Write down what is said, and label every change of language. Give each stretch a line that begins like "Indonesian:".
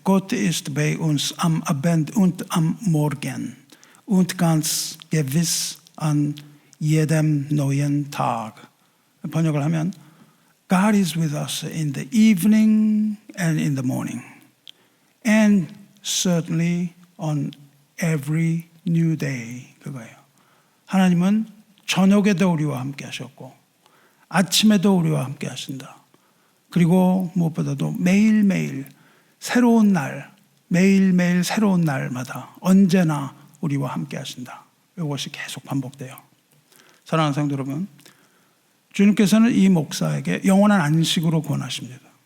German: Gott ist bei uns am Abend und am Morgen und ganz gewiss an jedem neuen Tag.
Korean: 번역을 하면
English: God is with us in the evening and in the morning and certainly on every new day.
Korean: 그거예요. 하나님은 저녁에도 우리와 함께 하셨고 아침에도 우리와 함께 하신다. 그리고 무엇보다도 매일매일 새로운 날, 매일매일 새로운 날마다 언제나 우리와 함께 하신다. 이것이 계속 반복돼요. 사랑하는 성도 여러분, 주님께서는 이 목사에게 영원한 안식으로 권하십니다.